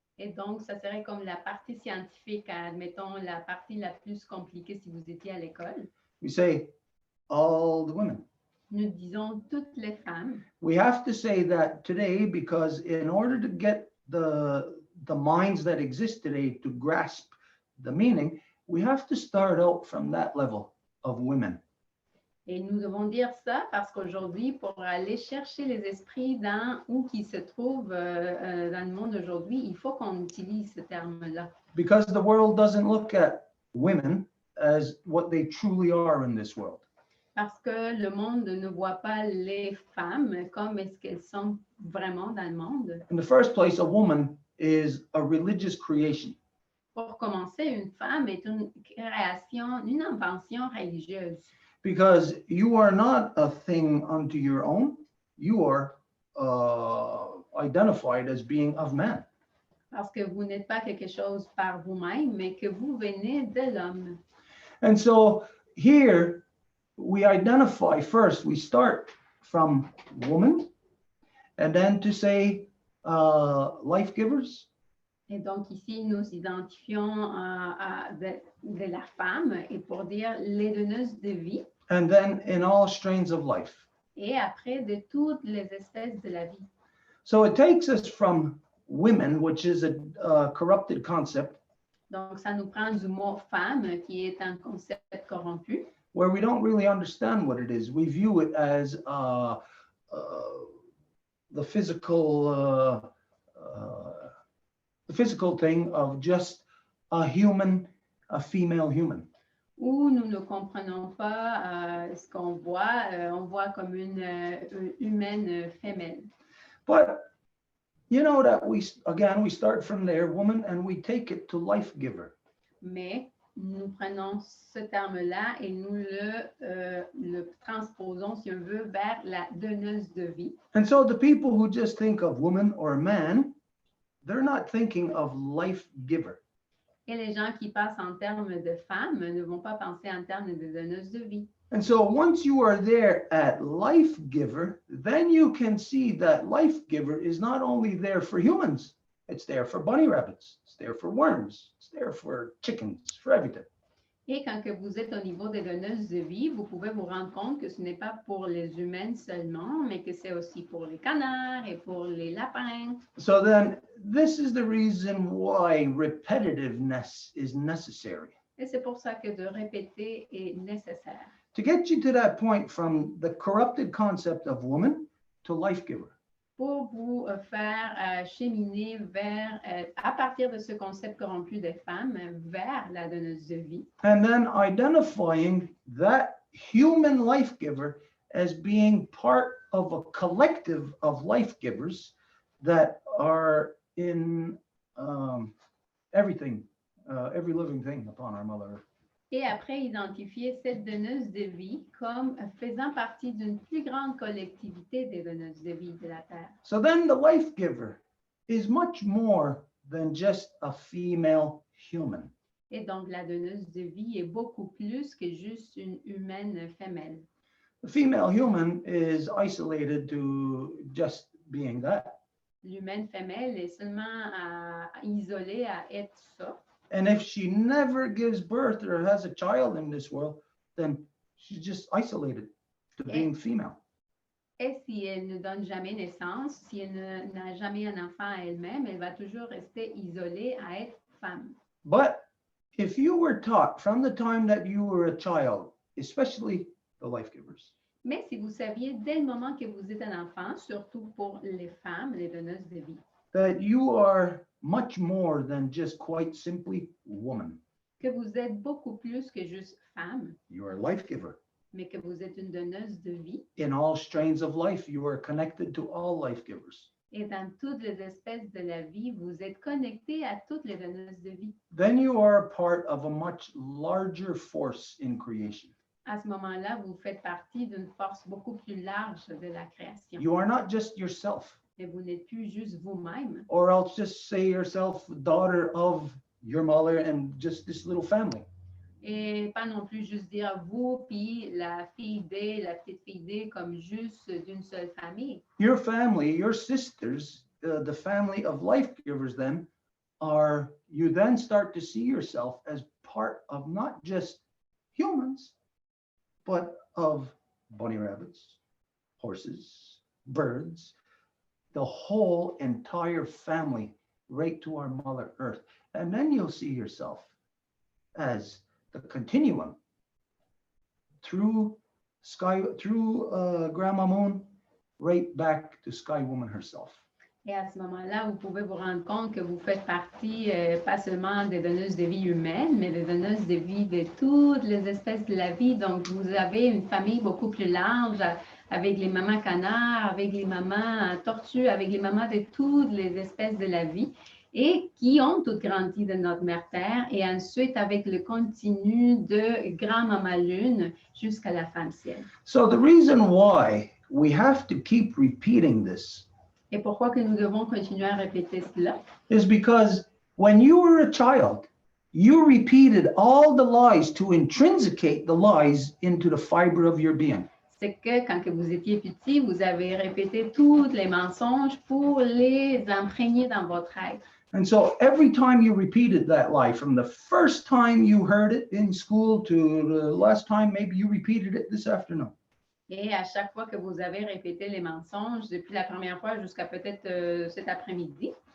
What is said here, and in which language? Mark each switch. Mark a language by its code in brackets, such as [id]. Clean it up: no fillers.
[fr] Et donc, ça serait comme la partie scientifique, admettons, la partie la plus compliquée si vous étiez à l'école. [en] We say all the women. [fr] nous disons toutes les femmes. [en] We have to say that today because in order to get the minds that exist today to grasp the meaning, we have to start out from that level of women. [fr] Et nous devons dire ça parce qu'aujourd'hui, pour aller chercher les esprits dans où qui se trouvent dans le monde aujourd'hui, il faut qu'on utilise ce terme-là. [en] Because the world doesn't look at women as what they truly are in this world. [fr] Parce que le monde ne voit pas les femmes comme est-ce qu'elles sont vraiment dans le monde. [en] In the first place, a woman is a religious creation. [fr] Pour commencer, une femme est une création, une invention religieuse. [en] Because you are not a thing unto your own, you are identified as being of man. [fr] Parce que vous n'êtes pas quelque chose par vous-même, mais que vous venez de l'homme. [en] And so here we identify first, we start from woman, and then to say life givers. [fr] Et donc ici, nous identifions de la femme et pour dire les donneuses de vie. [en] And then in all strains of life. [fr] Et après, de toutes les espèces de la vie. [en] So it takes us from women, which is a corrupted concept, [fr] Donc, ça nous prend du mot femme, qui est un concept corrompu, [en] where we don't really understand what it is. We view it as the physical thing of just a human, a female human. [fr] où nous ne comprenons pas ce qu'on voit. On voit comme une humaine femelle. [en] But you know that we start from there, woman, and we take it to life giver. [fr] Mais nous prenons ce terme-là et nous le transposons, si on veut, vers la donneuse de vie. [en] And so the people who just think of woman or man, they're not thinking of life giver. [fr] Et les gens qui passent en termes de femme ne vont pas penser en termes de donneuse de vie. [en] And so once you are there at life giver, then you can see that life giver is not only there for humans, it's there for bunny rabbits, it's there for worms, it's there for chickens, for everything. [fr] Et quand que vous êtes au niveau des donneuses de vie, vous pouvez vous rendre compte que ce n'est pas pour les humaines seulement, mais que c'est aussi pour les canards et pour les lapins. [en] So then this is the reason why repetitiveness is necessary. [fr] Et c'est pour ça que de répéter est nécessaire. [en] To get you to that point from the corrupted concept of woman to life giver. [fr] Pour vous faire cheminer vers, à partir de ce concept corrompu des femmes, vers la donneuse de vie. [en] And then identifying that human life giver as being part of a collective of life givers that are in everything, every living thing upon our Mother Earth. [fr] Et après, identifier cette donneuse de vie comme faisant partie d'une plus grande collectivité des donneuses de vie de la Terre. [en] So then the life giver is much more than just a female human. [fr] Et donc, la donneuse de vie est beaucoup plus que juste une humaine femelle. [en] The female human is isolated to just being that. [fr] L'humaine femelle est seulement isolée à être ça. [en] And if she never gives birth or has a child in this world, then she's just isolated to being female. [fr] Et si elle ne donne jamais naissance, si elle n'a jamais un enfant à elle-même, elle va toujours rester isolée à être femme. [en] But if you were taught from the time that you were a child, especially the life givers, [fr] Mais si vous saviez dès le moment que vous êtes un enfant, surtout pour les femmes, les donneuses de vie, [en] that you are much more than just quite simply woman. [fr] que vous êtes beaucoup plus que juste femme, [en] You are a life giver. [fr] mais que vous êtes une donneuse de vie. [en] In all strains of life, you are connected to all life givers. [fr] Et dans toutes les espèces de la vie, vous êtes connecté à toutes les donneuses de vie. [en] Then you are a part of a much larger force in creation. [fr] À ce moment-là, vous faites partie d'une force beaucoup plus large de la création. [en] You are not just yourself, [fr] Et vous n'êtes plus juste vous-même, [en] or else just say yourself daughter of your mother and just this little family. [fr] et pas non plus juste dire vous, puis la fille D, la petite fille D, comme juste d'une seule famille. [en] Your family, your sisters, the family of life givers then are, you then start to see yourself as part of not just humans, but of bunny rabbits, horses, birds, the whole entire family right to our Mother Earth. And then you'll see yourself as the continuum through Grandma Moon, right back to Sky Woman herself. [fr] Et à ce moment-là, vous pouvez vous rendre compte que vous faites partie pas seulement des donneuses de vie humaines, mais des donneuses de vie de toutes les espèces de la vie. Donc, vous avez une famille beaucoup plus large avec les mamans canards, avec les mamans tortues, avec les mamans de toutes les espèces de la vie et qui ont toutes grandi de notre mère Terre et ensuite avec le continu de Grand-Maman Lune jusqu'à la femme ciel. [en] So the reason why we have to keep repeating this [fr] Et pourquoi que nous devons continuer à répéter cela? [en] is because when you were a child, you repeated all the lies to intrinsicate the lies into the fiber of your being. [fr] C'est que quand que vous étiez petit, vous avez répété tous les mensonges pour les imprégner dans votre être. [en] And so every time you repeated that lie, from the first time you heard it in school to the last time maybe you repeated it this afternoon, [fr] Et à chaque fois que vous avez répété les mensonges, depuis la première fois jusqu'à peut-être cet après-midi,